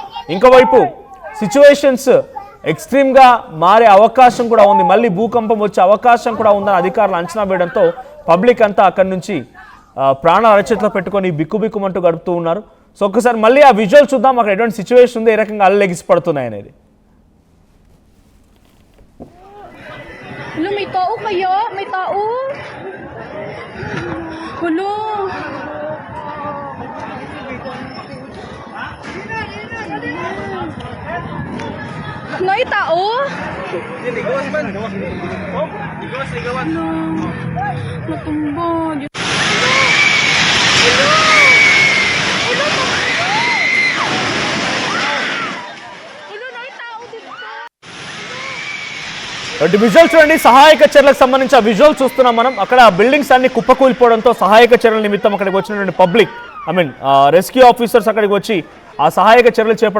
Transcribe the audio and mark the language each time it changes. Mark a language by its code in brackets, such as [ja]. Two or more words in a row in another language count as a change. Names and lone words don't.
[te] ఇంకోవైపు [en] situations extreme [te] మారే అవకాశం కూడా ఉంది. మళ్ళీ భూకంపం వచ్చే అవకాశం కూడా ఉందని అధికారులు అంచనా వేయడంతో పబ్లిక్ అంతా అక్కడి నుంచి ప్రాణాల అరచేతిలో పెట్టుకొని బిక్కుబిక్కుమంటూ గడుపుతూ ఉన్నారు. సో ఒక్కసారి మళ్ళీ ఆ విజువల్ చూద్దాం, అక్కడ ఎటువంటి సిచ్యువేషన్ ఉంది, ఏ రకంగా అల్లెగిసి పడుతున్నాయి అనేది. [tl] Hello, may tao kayo? May tao? Hello? May tao? Matumbo. [te] విజువల్స్ చూడండి, సహాయక చర్యలకు సంబంధించి ఆ విజువల్ చూస్తున్నాం మనం. అక్కడ బిల్డింగ్స్ అన్ని కుప్పకూలిపోవడంతో సహాయక చర్యల నిమిత్తం అక్కడికి వచ్చినటువంటి [en] public rescue officers [te] అక్కడికి వచ్చి ఆ సహాయక చర్యలు చేపడుతున్నారు.